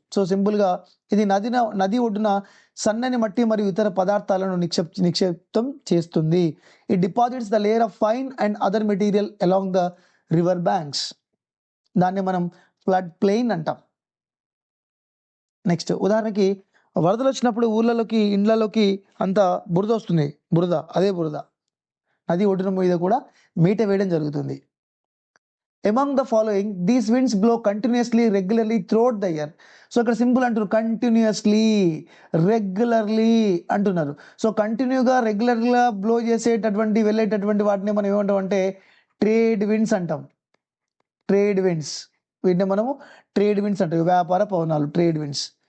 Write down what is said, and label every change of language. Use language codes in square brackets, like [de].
[te] So సింపుల్గా ఇది నది ఒడ్డున సన్నని మట్టి మరియు ఇతర పదార్థాలను నిక్షిప్తం చేస్తుంది. [en] It deposits the layer of fine and other material along the river banks. [te] దాన్ని మనం ఫ్లడ్ ప్లెయిన్ అంటాం. నెక్స్ట్ ఉదాహరణకి వరదలు వచ్చినప్పుడు ఊళ్ళలోకి ఇండ్లలోకి అంతా బురద వస్తుంది. అదే బురద నది ఒడ్డున మీద కూడా మీట వేయడం జరుగుతుంది. [en] Among the following, these winds blow continuously, regularly throughout the year. [te] So ఇక్కడ సింపుల్ అంటున్నారు, కంటిన్యూస్లీ, రెగ్యులర్లీ అంటున్నారు. సో కంటిన్యూగా రెగ్యులర్గా బ్లో చేసేటటువంటి వెళ్ళేటటువంటి వాటిని మనం ఏమంటాం అంటే ట్రేడ్ విండ్స్ అంటాం. ట్రేడ్ విండ్స్, వీటిని మనము ట్రేడ్ విండ్స్ అంటాం. వ్యాపార పవనాలు, ట్రేడ్ విండ్స్.